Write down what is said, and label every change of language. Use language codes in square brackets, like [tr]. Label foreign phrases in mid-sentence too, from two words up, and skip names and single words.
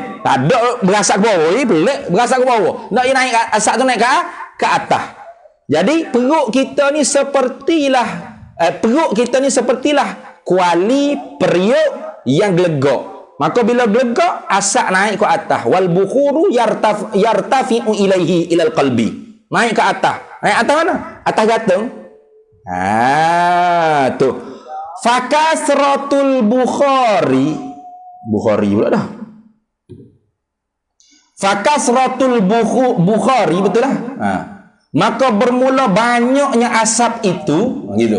[ms] Tak ada berasak ke bawah, pelik berasak ke bawah. Nak naik asap tu naik ke atas. Jadi perut kita ni sepertilah kuali periuk yang gelegak. Maka bila gelegak, asap naik ke atas. [ar] Wal bukhuru yartafi'u ilaihi ilal qalbi. [ms] Naik ke atas. Naik atas mana? Atas gantung. Tu. [ar] Fakasratul Bukhari [ms] pula dah. [ar] Fakasratul Bukhari, [ms] betul lah. Maka bermula banyaknya asap itu, gitu.